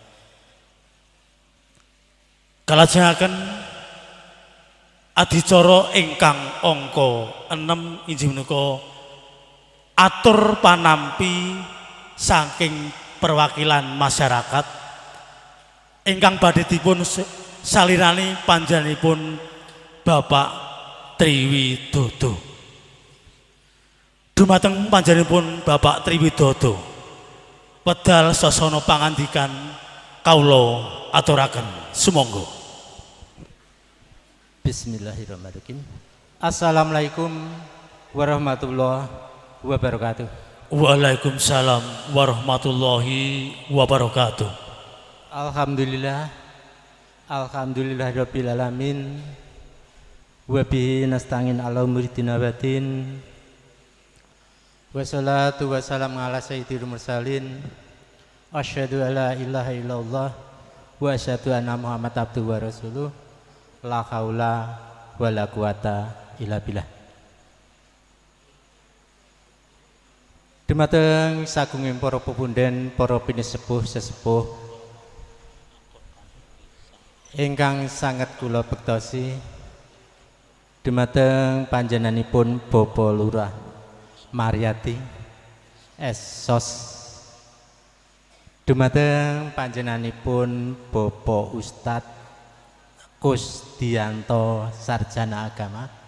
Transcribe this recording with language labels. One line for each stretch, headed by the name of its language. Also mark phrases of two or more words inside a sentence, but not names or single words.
Javanese: Kalajengaken adicara ingkang angka 6 inggih menika atur panampi saking perwakilan masyarakat ingkang badhe dipun salirani panjenenganipun Bapak Triwidodo. Dumateng panjenenganipun Bapak Triwidodo wedal sasana pangandikan kawula aturaken sumangga.
Arabic: بسم الله الرحمن الرحيم. السلام عليكم ورحمة الله وبركاته. وعليكم السلام ورحمة الله وبركاته. الحمد لله، الحمد لله رب العالمين. وبه نستعين على أمور دين باطن. والصلاة والسلام على سيد المرسلين. أشهد ألا إله إلا الله وأشهد أن محمد عبده ورسوله. لا حول ولا قوة إلا بالله.
Javanese: Dumateng sagunging para pepunden, para pinisepuh sesepuh ingkang sanget kula bektosi, dumateng panjenenganipun Bapak Lurah Maryati Esos, dumateng panjenenganipun Bapak Ustadz Kusdianto
Indonesian: sarjana agama.